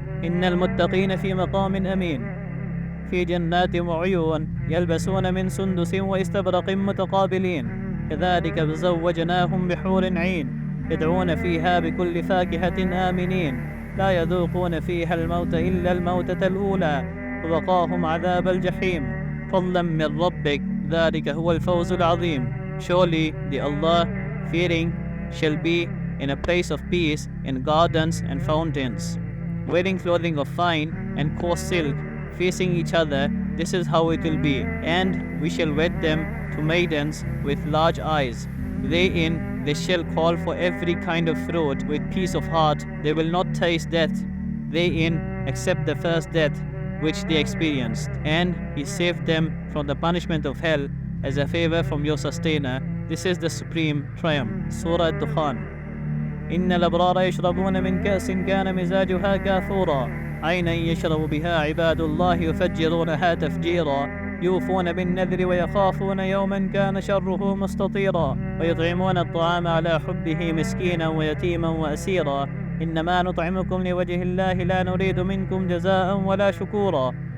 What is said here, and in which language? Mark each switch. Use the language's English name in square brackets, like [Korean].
[Arabic] إن المتقين في مقام أمين في جنات وعيون يلبسون من سندس واستبرق متقابلين كذلك زوجناهم بحور عين يدعون فيها بكل فاكهة آمنين لا يذوقون فيها الموت إلا الموتة الأولى ووقاهم عذاب الجحيم فضلا من ربك ذلك هو الفوز العظيم. [English] Surely the Allah-fearing shall be in a place of peace in gardens and fountains, wearing clothing of fine and coarse silk, facing each other. This is how it will be. And we shall wed them to maidens with large eyes. Therein they shall call for every kind of fruit with peace of heart. They will not taste death therein except the first death which they experienced. And He saved them from the punishment of hell as a favor from your sustainer. This is the supreme triumph. Surah Ad-Dukhan. [Arabic] إن الأبرار يشربون من كأس كان مزاجها كافورا عينا يشرب بها عباد الله يفجرونها تفجيرا يوفون بالنذر ويخافون يوما كان شره مستطيرا ويطعمون الطعام على حبه مسكينا ويتيما وأسيرا إنما نطعمكم لوجه الله لا نريد منكم جزاء ولا شكورا